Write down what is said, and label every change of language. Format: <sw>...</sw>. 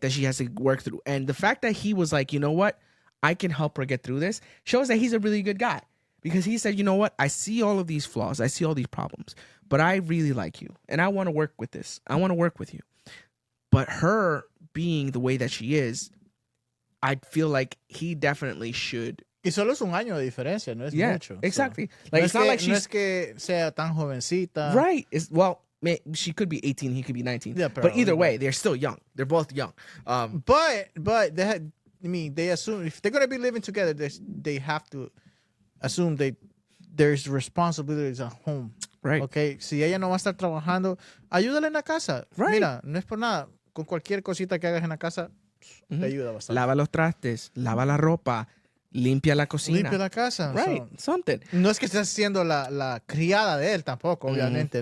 <en>That she has to work through. And the fact that he was like, you know what? I can help her get through this shows that he's a really good guy. Because he said, you know what? I see all of these flaws. I see all these problems. But I really like you. And I want to work with this. I want to work with you. But her being the way that she is, I feel like he definitely should.</en> <es>Y solo es un año de diferencia, no es mucho.</es> <en>Exactly. So, Like, it's not like she's...</en> <es>No es que sea tan jovencita.</es> <en>Right. She could be 18, he could be 19. Yeah, but either way, they're still young. They're both young. But they assume if they're going to be living together, they have to assume there's responsibilities at home. Right. Okay.</en> <es>Si ella no va a estar trabajando, ayúdale en la casa.</es> <en>Right.</en> <es>Mira, no es por nada. Con cualquier cosita que hagas en la casa, te ayuda bastante. Lava los trastes, lava la ropa, limpia la cocina. Limpia la casa.</es> <en>Right. Something.</en> <es>No es que estés siendo la criada de él tampoco, obviamente.</es>